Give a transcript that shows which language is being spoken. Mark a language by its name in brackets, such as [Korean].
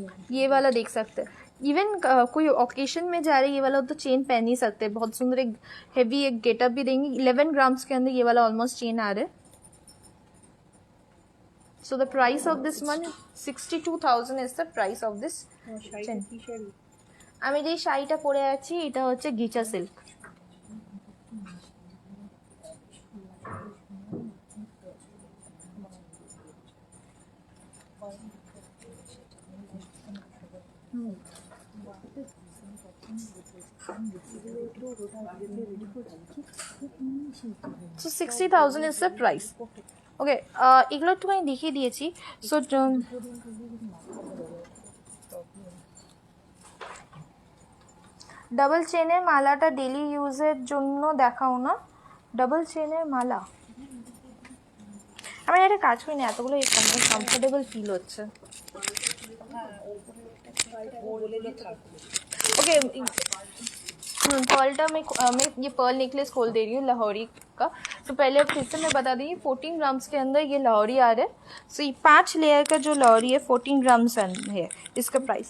[Hindi] ये वाला देख सकते हैं. इवन कोई ओकेशन में जा रहे ये वाला तो चेन पहन ही सकते हैं. बहुत सुंदर एक हेवी एक गेटअप भी देंगे. 11 ग्राम्स के अंदर ये वाला ऑलमोस्ट चेन आ रहा है. [English] So the price of this one, 62,000 is the price of this chain. [Bangla] আমি যে শাড়িটা পরে আছি এটা হচ্ছে গিচা silk. [English] So 60,000 is the price. [Bangla] ওকে, এগুলো একটুখানি দেখিয়ে দিয়েছি. সো ডাবল চেনের মালাটা ডেলি ইউজের জন্য দেখাও না. ডাবল চেনের মালা আমি একটা কাজ করি না, এতগুলো কমফোর্টেবল ফিল হচ্ছে. [Hindi] ओके, पर्ल का मैं ये पर्ल नेकलेस खोल दे रही हूँ लाहौरी का. तो पहले फिर से मैं बता दी 14 ग्राम्स के अंदर ये लाहौरी आ रहा है. सो ये 5 लेयर का जो लाहौरी है 14 ग्राम्स है इसका प्राइस.